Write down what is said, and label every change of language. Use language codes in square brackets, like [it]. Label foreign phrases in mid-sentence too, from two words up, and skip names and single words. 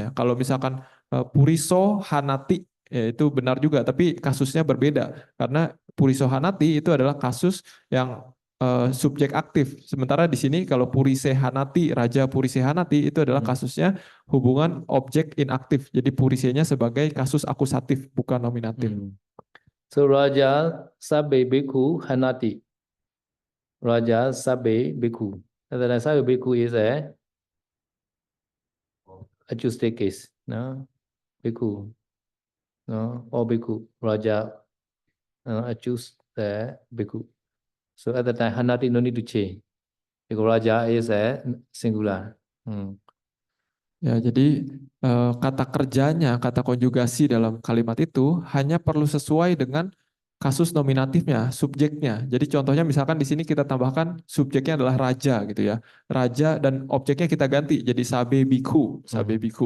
[id] Kalau misalkan [pi] puriso hanati [id] ya itu benar juga, tapi kasusnya berbeda karena [pi] puriso hanati [id] itu adalah kasus yang subjek aktif. Sementara di sini kalau [pi] purise hanati, Raja Purise Hanati [id] itu adalah kasusnya hubungan objek inaktif. Jadi purisenya sebagai kasus akusatif bukan nominatif. [pi] So Raja Sabbe Bhikkhu Hanati. Raja Sabbe Bhikkhu. [en] And then [pi] Sabbe Bhikkhu [en] is a acoustic case. No? Bhikkhu. No? Or Bhikkhu. Raja accused the Bhikkhu. So at the time, Hanati no need to change. Because Raja is a singular. [id] Ya, jadi kata kerjanya, kata konjugasi dalam kalimat itu hanya perlu sesuai dengan kasus nominatifnya, subjeknya. Jadi contohnya misalkan di sini kita tambahkan subjeknya adalah raja gitu ya. Raja dan objeknya kita ganti jadi [pi] sabe biku, sabe biku.